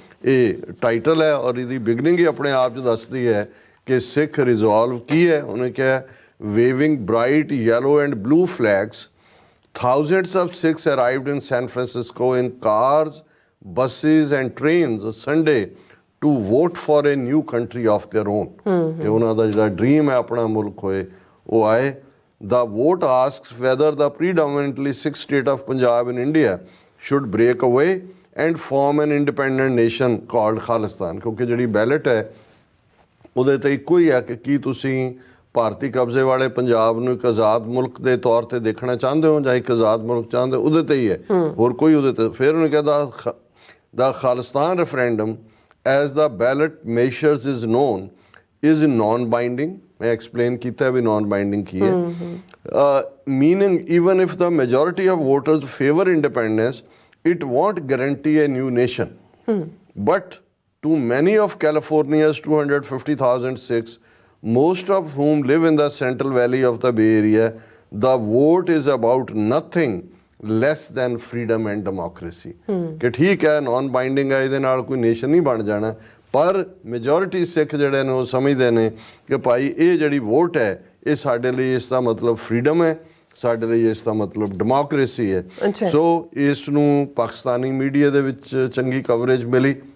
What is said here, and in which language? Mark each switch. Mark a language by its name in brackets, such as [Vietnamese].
[Punjabi] ਇਹ ਟਾਈਟਲ ਹੈ ਔਰ ਇਹਦੀ ਬਿਗਨਿੰਗ ਹੀ ਆਪਣੇ ਆਪ 'ਚ ਦੱਸਦੀ ਹੈ ਕਿ ਸਿੱਖ ਰਿਜ਼ੋਲਵ ਕੀ ਹੈ। ਉਹਨੇ ਕਿਹਾ [English] waving bright yellow and blue flags, thousands of Sikhs arrived in San Francisco in cars, buses and trains Sunday to vote for a new country of their own। [Punjabi] ਕਿ ਉਹਨਾਂ ਦਾ ਜਿਹੜਾ ਡ੍ਰੀਮ ਹੈ ਆਪਣਾ ਮੁਲਕ ਹੋਏ ਉਹ ਆਏ। [English] The vote asks whether the predominantly Sikh state of Punjab in India should break away and form an independent nation called Khalistan। [Punjabi] ਕਿਉਂਕਿ ਜਿਹੜੀ ਬੈਲਟ ਹੈ ਉਹਦੇ ਤੇ ਇੱਕੋ ਹੀ ਹੈ ਕਿ ਕੀ ਤੁਸੀਂ ਭਾਰਤੀ ਕਬਜ਼ੇ ਵਾਲੇ ਪੰਜਾਬ ਨੂੰ ਇੱਕ ਆਜ਼ਾਦ ਮੁਲਕ ਦੇ ਤੌਰ ਤੇ ਦੇਖਣਾ ਚਾਹੁੰਦੇ ਹੋ ਜਾਂ ਇੱਕ ਆਜ਼ਾਦ ਮੁਲਕ ਚਾਹੁੰਦੇ ਹੋ, ਉਹਦੇ ਤੇ ਹੀ ਹੈ, ਹੋਰ ਕੋਈ ਉਹਦੇ ਤੇ। ਫਿਰ ਉਹਨੇ ਕਿਹਾ [English] The Khalistan referendum as the ballot measures is known is non binding. [Punjabi] ਮੈਂ ਐਕਸਪਲੇਨ ਕੀਤਾ ਵੀ ਨॉन ਬਾਈਂਡਿੰਗ ਕੀ ਹੈ। [English] Meaning even if the majority of voters favour independence it won't guarantee a new nation. But to many of California's 250,000 Sikhs, most of whom live in the Central Valley of the Bay Area, the vote is about nothing less than freedom and democracy। [Punjabi] ਕਿ ਠੀਕ ਹੈ ਨॉन binding ਹੈ, ਇਹਦੇ ਨਾਲ ਕੋਈ nation ਨਹੀਂ ਬਣ ਜਾਣਾ, ਪਰ ਮੈਜੋਰਿਟੀ ਸਿੱਖ ਜਿਹੜੇ ਨੇ ਉਹ ਸਮਝਦੇ ਨੇ ਕਿ ਭਾਈ ਇਹ ਜਿਹੜੀ ਵੋਟ ਹੈ ਇਹ ਸਾਡੇ ਲਈ ਇਸ ਦਾ ਮਤਲਬ ਫਰੀडम ਹੈ, ਸਾਡੇ ਲਈ ਇਸ ਦਾ ਮਤਲਬ ਡੈਮੋਕ੍ਰੇਸੀ ਹੈ। ਸੋ ਇਸ ਨੂੰ ਪਾਕਿਸਤਾਨੀ ਮੀਡੀਆ ਦੇ ਵਿੱਚ ਚੰਗੀ ਕਵਰੇਜ ਮਿਲੀ।